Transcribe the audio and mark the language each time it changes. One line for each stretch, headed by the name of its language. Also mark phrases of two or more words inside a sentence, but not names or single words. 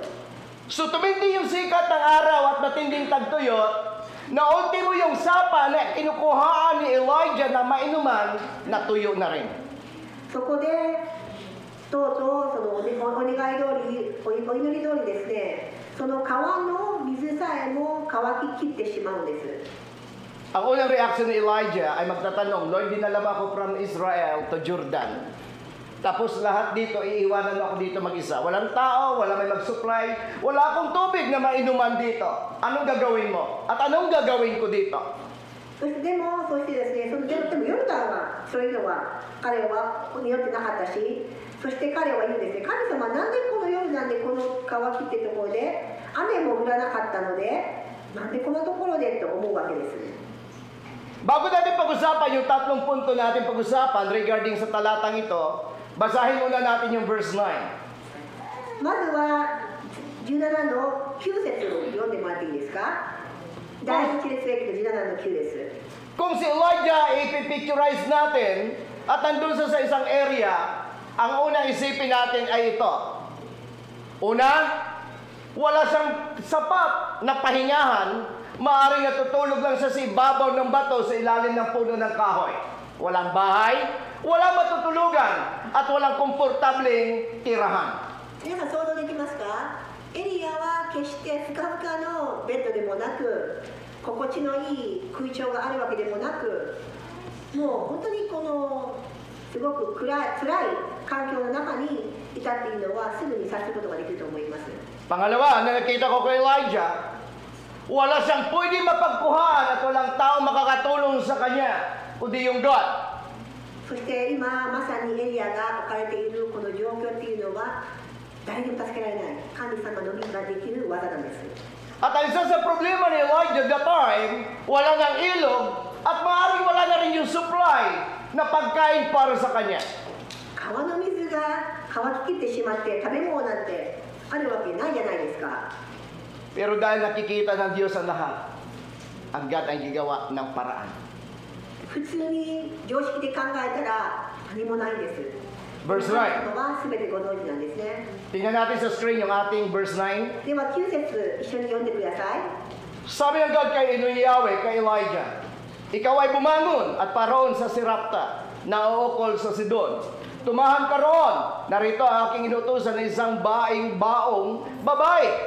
Filipino: So tumindi yung sikat ng araw at matinding tagtuyot, naunti mo yung sapa na kinukuhaan ni Elijah na mainuman, natuyo na rin.
Japanese: そこでとうとうそのお願い通りお祈り通りですねその川の水さえも乾ききってしまうんです。
Filipino: Ang unang reaction ni Elijah ay magtatanong, Lord, dinala mo ako from Israel to Jordan. Tapos lahat dito, iiwanan mo ako dito mag-isa. Walang tao, wala may mag-supply, wala akong tubig na mainuman dito. Anong gagawin mo? At anong gagawin ko dito?
Japanese: そしてでもですねそのでもヨルダンはそういうのは彼は匂ってなかったしそして彼は言うんですね神様なんでこのヨルダンでこの川木ってところで雨も降らなかったのでなんでこのところでと思うわけです。
Filipino: Bago natin pag-usapan yung tatlong punto natin pag-usapan regarding sa talatang ito, basahin muna natin yung verse 9.
Japanese: まずは17の9節を読んでもらっていいですか。第一列歴の17の9です。
Filipino: Kung si Elijah ipipicturize natin at andun sa isang area, ang unang isipin natin ay ito. Una, wala siyang sapat na pahingahan Maaaring natutulog lang siya sa ibabaw ng bato sa ilalim ng puno ng kahoy. Walang bahay, walang matutulugan, at walang komportableng tirahan.
Japanese: 皆さん想像できますか？エリアは決してふかふかのベッドでもなく、心地のいい空調があるわけでもなく、もう本当にこのすごく辛い環境の中にいたっていうのはすぐに察することができると思います。
Filipino: Pangalawa, na nakita ko kay Elijah, wala siyang pwede mapagkuhaan at walang tao makakatulong sa kanya, kundi yung God.
Japanese: そして今まさにエリアが置かれているこの状況っていうのは誰にも助けられない神様のみができる技なんです。
Filipino: At ang isa sa problema ni Elijah
English: that time,
Filipino: wala ng ilog at maaaring wala na rin yung supply na pagkain para sa kanya.
Japanese: 川の水が乾ききってしまって食べ物なんてあるわけないじゃないですか。
Filipino: Pero dahil nakikita ng Diyos ang lahat, ang God ay gagawa ng paraan.
Japanese: 普通に常識で考えたら何もないんです。
Filipino: Verse
Japanese: 神
Filipino: 9.
Japanese: 様は全てご存知なんですね。
Filipino: Tingnan natin sa screen yung ating verse 9.
Japanese: では9節一緒に読んでください。
Filipino: Sabi ng God kay Yahweh, kay Elijah, ikaw ay bumangon at paroon sa Sirapta, na uukol sa Sidon. Tumahan ka roon, narito ang aking inutusan ng isang baong babae.